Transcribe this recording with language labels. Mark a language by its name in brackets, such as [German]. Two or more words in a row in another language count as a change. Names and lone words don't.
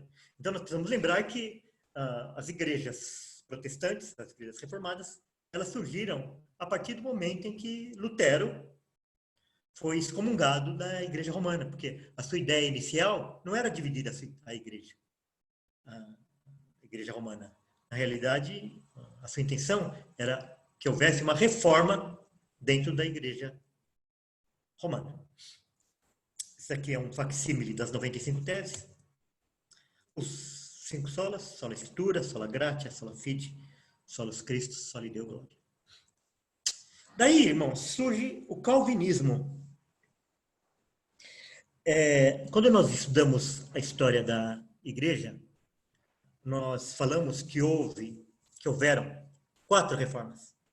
[Portuguese] Então, nós precisamos lembrar que as igrejas protestantes, as igrejas reformadas, elas surgiram a partir do momento em que Lutero foi excomungado da Igreja Romana, porque a sua ideia inicial não era dividir a Igreja Romana. Na realidade, a sua intenção era que houvesse uma reforma dentro da Igreja Romana. Isso aqui é um facsímile das 95 teses. Os 5 solas, [Latin] sola Escritura, sola Gratia, sola Fide, solus Christus, soli Deo Gloria. [Portuguese] Daí, irmãos, surge o calvinismo. Quando nós estudamos a história da Igreja, nós falamos que houveram 4 reformas.